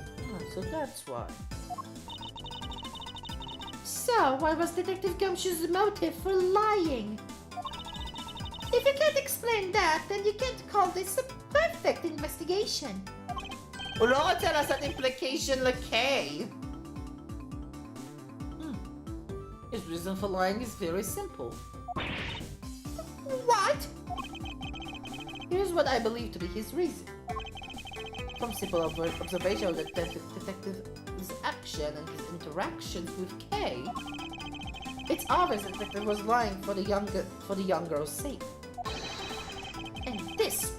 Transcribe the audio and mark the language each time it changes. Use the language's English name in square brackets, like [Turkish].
[English] Oh, so that's why. So, what was Detective Gumshoe's motive for lying? If you can't explain that, then you can't call this a perfect investigation. [Hebrew] הוא לא רוצה לעשות implication ל-K. [English] His reason for lying is very simple. What? Here's what I believe to be his reason. From simple observation of the detective's action and his interactions with Kay, it's obvious the detective was lying for the young girl's sake. And this